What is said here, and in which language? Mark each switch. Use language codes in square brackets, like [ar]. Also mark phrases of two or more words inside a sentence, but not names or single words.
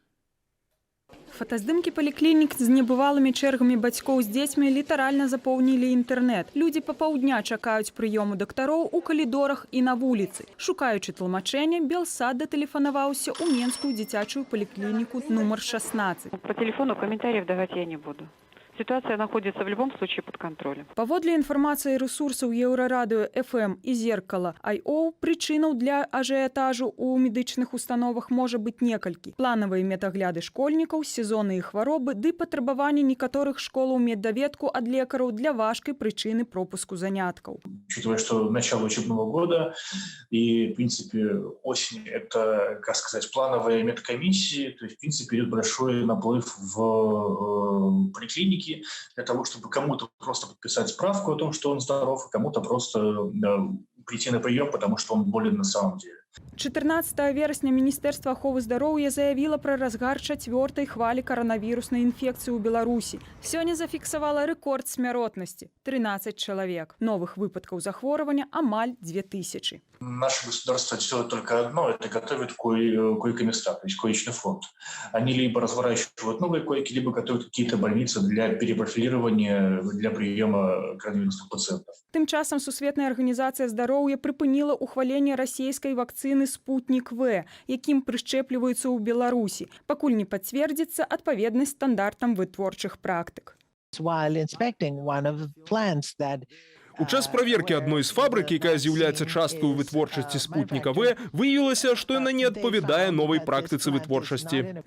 [be] Фотаздымкі паліклінік з небывалымі чэргамі бацькоў з дзецьмі літаральна запоўнілі інтэрнэт. Людзі па паўдня чакаюць прыёму дактароў у калідорах і на вуліцы. Шукаючы тлумачэння, Белсад датэлефанаваўся ў Менскую дзіцячую паліклініку нумар 16. [ru] По телефону комментариев давать я не буду. Ситуация находится в любом случае под контролем. [be] Паводле інфармацыі рэсурсаў Еўрарадыё FM і Зеркала.io, прычынаў для ажыятажу ў медычных установах можа быць некалькі. Планавыя медагляды школьнікаў, сезонныя хваробы ды патрабаванні некаторых школаў меддаведку ад лекараў для важкай прычыны пропуску заняткаў. [ru] Учитывая, что начало учебного года и, в принципе, осень – это, как сказать, плановые медкомиссии, то есть, в принципе, идет большой наплыв в поликлинике, для того, чтобы кому-то просто подписать справку о том, что он здоров, а кому-то просто прийти на прием, потому что он болен на самом деле. [be] 14 верасня Міністэрства аховы здароўя заявіла пра разгар 4-й хвалі каранавіруснай інфекцыі ў Беларусі. Сёння зафіксавала рэкорд смяротнасці – 13 чалавек. Новых выпадкаў захворвання амаль 2000. [ru] Наше государство делает только одно – это готовит койко-места, то есть коечный фонд. Они либо разворачивают новые койки, либо готовят какие-то больницы для перепрофилирования, для приема коронавирусных пациентов. [be] Тым часам Сусветная арганізацыя здароўя прыпыніла ухваленне расійскай вакцыны «Спутник В», якім прышчэпліваюцца ў Беларусі, пакуль не пацвердзіцца адпаведнасць стандартам вытворчых практык. У час праверкі адной з фабрык, якая з'яўляецца часткай у вытворчасці спутніка В, выявілася, што яна не адпавядае новай практыцы вытворчасці.